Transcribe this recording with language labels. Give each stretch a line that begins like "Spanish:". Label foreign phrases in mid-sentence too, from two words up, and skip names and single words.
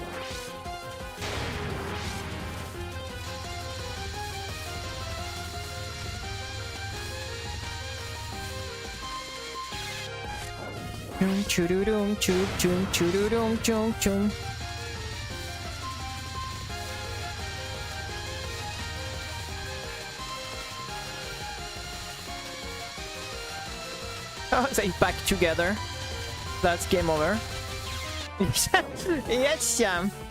English: Choo-doo-doom, choo-choom, choo-doo-doom, choom-choom. Oh, they back together. That's game over. Yes, yeah.